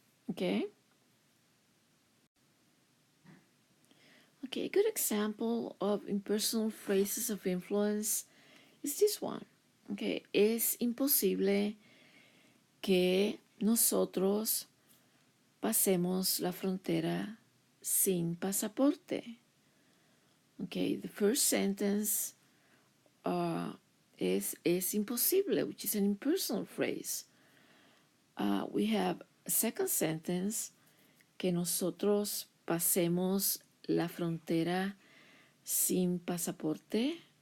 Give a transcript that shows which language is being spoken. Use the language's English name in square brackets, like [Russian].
[English] Okay. Okay, a good example of impersonal phrases of influence is this one. [Spanish] Okay, es imposible que nosotros pasemos la frontera sin pasaporte. [English] Okay, the first sentence [Spanish] es imposible, [English] which is an impersonal phrase. We have a second sentence, [Spanish] que nosotros pasemos la frontera sin pasaporte.